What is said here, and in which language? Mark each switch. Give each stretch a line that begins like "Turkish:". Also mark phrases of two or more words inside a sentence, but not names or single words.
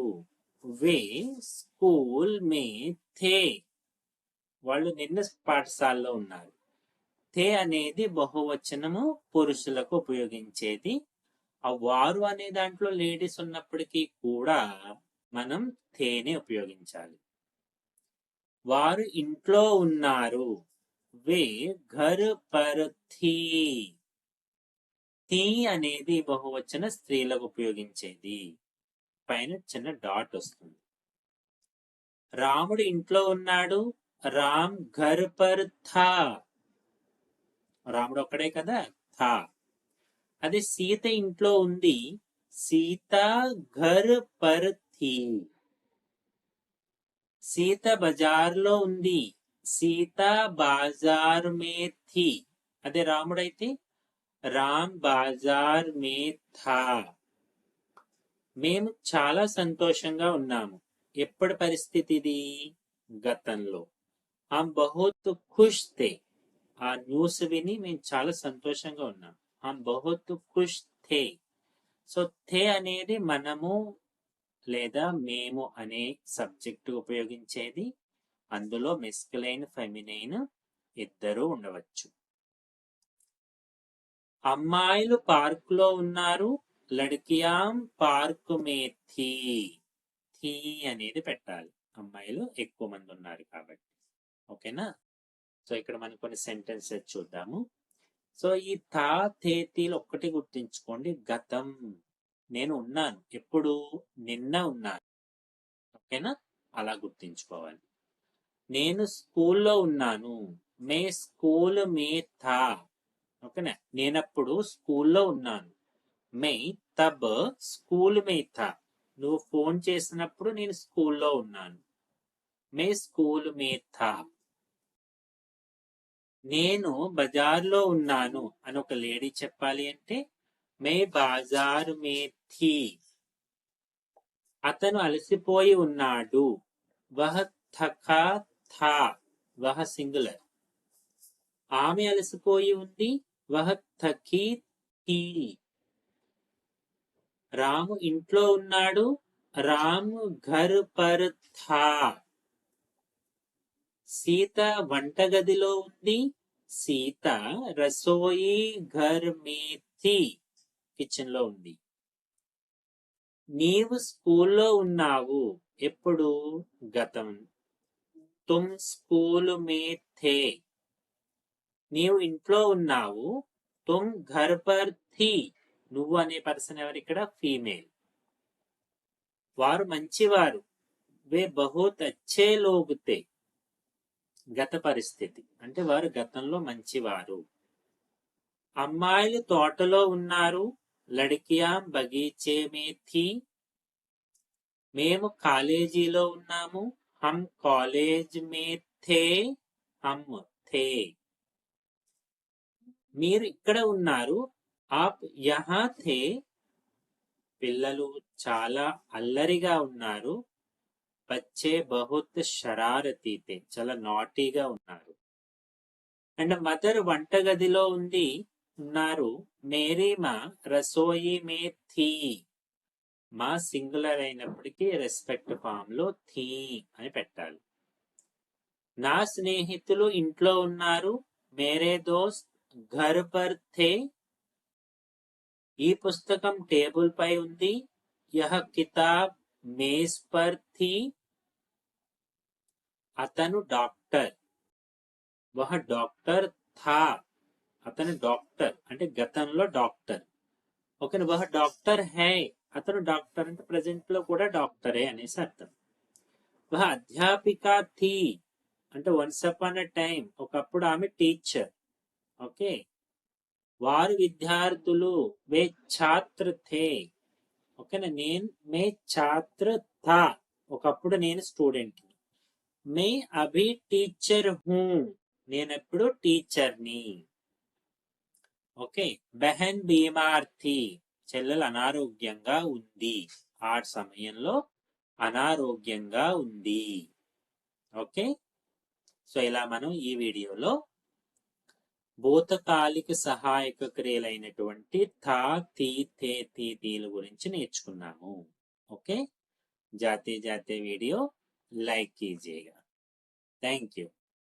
Hindi: वे स्कूल में थे,
Telugu: వాళ్ళు నిన్న పాఠశాలలో ఉన్నారు. థే అనేది బహువచనము, పురుషులకు ఉపయోగించేది. ఆ వారు అనే దాంట్లో లేడీస్ ఉన్నప్పటికీ కూడా మనం థేనే ఉపయోగించాలి. వారు ఇంట్లో ఉన్నారు.
Hindi: वे घर पर थी,
Telugu: థీ అనేది బహువచన స్త్రీలకు ఉపయోగించేది. పైన చిన్న డాట్ వస్తుంది. రాముడు ఇంట్లో ఉన్నాడు.
Hindi: राम घर पर था.
Telugu: రాముడు ఒక్కడే కదా, థా. అదే సీత ఇంట్లో ఉంది.
Hindi: सीता घर पर थी.
Telugu: సీత బజార్లో ఉంది.
Hindi: सीता बाज़ार में थी.
Telugu: అదే రాముడైతే
Hindi: राम बाज़ार में था.
Telugu: మేము చాలా సంతోషంగా ఉన్నాము. ఎప్పటి పరిస్థితి ఇది? గతంలో.
Hindi: हम बहुत ख़ुश थे.
Telugu: ఆ న్యూస్ విని మేము చాలా సంతోషంగా ఉన్నాం.
Hindi: हम बहुत ख़ुश थे.
Telugu: సో థే అనేది మనము లేదా మేము అనే సబ్జెక్టు ఉపయోగించేది. అందులో మెస్కులైన్ ఫెమినైన్ ఇద్దరు ఉండవచ్చు. అమ్మాయిలు పార్కులో ఉన్నారు.
Hindi: लड़कियां पार्क में थी.
Telugu: థీ అనేది పెట్టాలి. అమ్మాయిలు ఎక్కువ మంది ఉన్నారు కాబట్టి. ఓకేనా? సో ఇక్కడ మనం కొన్ని సెంటెన్సెస్ చూద్దాము. సో ఈ థా థే తీలు ఒక్కటి గుర్తుంచుకోండి. గతం. నేను ఉన్నాను. ఎప్పుడు? నిన్న ఉన్నాను. ఓకేనా? అలా గుర్తుంచుకోవాలి. నేను స్కూల్లో ఉన్నాను.
Hindi: मैं स्कूल में था. ఓకేనా?
Telugu: నేనప్పుడు స్కూల్లో ఉన్నాను.
Hindi: मैं तब स्कूल में था.
Telugu: నువ్వు ఫోన్ చేసినప్పుడు నేను స్కూల్లో ఉన్నాను.
Hindi: मैं स्कूल में था.
Telugu: నేను బజార్లో ఉన్నాను అని ఒక లేడీ చెప్పాలి అంటే
Hindi: मैं बाज़ार में थी.
Telugu: అతను అలసిపోయి ఉన్నాడు.
Hindi: वह थका था. वह सिंगुलर.
Telugu: ఆమె అలసిపోయి ఉంది.
Hindi: वह थकी थी.
Telugu: రాము ఇంట్లో ఉన్నాడు.
Hindi: राम घर पर था.
Telugu: సీత వంటగదిలో ఉంది.
Hindi: सीता रसोई घर में थी.
Telugu: కిచెన్ లో ఉంది. నీవు స్కూల్లో ఉన్నావు. ఎప్పుడు?
Hindi: గతం. तुम स्कूल में थे.
Telugu: నీవు ఇంట్లో ఉన్నావు.
Hindi: तुम घर पर थी.
Telugu: నువ్వు అనే పర్సన్ ఎవరు ఇక్కడ? ఫీమేల్. వారు మంచివారు.
Hindi: वे बहुत अच्छे लोग थे.
Telugu: గత పరిస్థితి అంటే వారు గతంలో మంచివారు. అమ్మాయిలు తోటలో ఉన్నారు.
Hindi: लड़कियां बगीचे में थी.
Telugu: మేము కాలేజీలో ఉన్నాము.
Hindi: हम कॉलेज में थे. हम थे.
Telugu: మీరు ఇక్కడ ఉన్నారు.
Hindi: आप यहाँ थे.
Telugu: పిల్లలు చాలా అల్లరిగా ఉన్నారు.
Hindi: बच्चे बहुत शरारती थे.
Telugu: చాలా నాటీగా ఉన్నారు.
English: and mother
Telugu: వంటగదిలో ఉన్నారు.
Hindi: मेरी माँ रसोई में थी.
Telugu: మా సింగులర్ అయినప్పటికీ
English: respect form
Telugu: లో థీ అని పెట్టాలి. నా స్నేహితులు ఇంట్లో ఉన్నారు.
Hindi: मेरे दोस्त घर पर थे.
Telugu: ఈ పుస్తకం టేబుల్ పై ఉంది.
Hindi: यह किताब मेज़ पर थी.
Telugu: అతను డాక్టర్.
Hindi: वह डॉक्टर था.
Telugu: అతను డాక్టర్ అంటే గతంలో డాక్టర్.
Hindi: ఓకే. वह डॉक्टर है.
Telugu: అతను డాక్టర్ అంటే ప్రజెంట్ లో కూడా డాక్టరే అనేసి అర్థం.
Hindi: वह अध्यापिका थी
Telugu: అంటే
English: once upon a time
Telugu: ఒకప్పుడు ఆమె టీచర్. ఓకే. వారు విద్యార్థులు.
Hindi: वे छात्र थे. ఓకేనా? मैं छात्र था.
Telugu: ఒకప్పుడు నేను స్టూడెంట్.
Hindi: मैं अभी टीचर हूँ.
Telugu: నేనెప్పుడు టీచర్ని.
Hindi: ఓకే. बहन बीमार थी.
Telugu: చెల్లెలు అనారోగ్యంగా ఉంది. ఆ సమయంలో అనారోగ్యంగా ఉంది. ఓకే. సో ఇలా మనం ఈ వీడియోలో భూతకాలిక సహాయక క్రియలైనటువంటి థా థీ థే థీ తీల గురించి నేర్చుకున్నాము. ఓకే.
Hindi: जाते जाते वीडियो लाइक कीजिएगा.
English: thank you.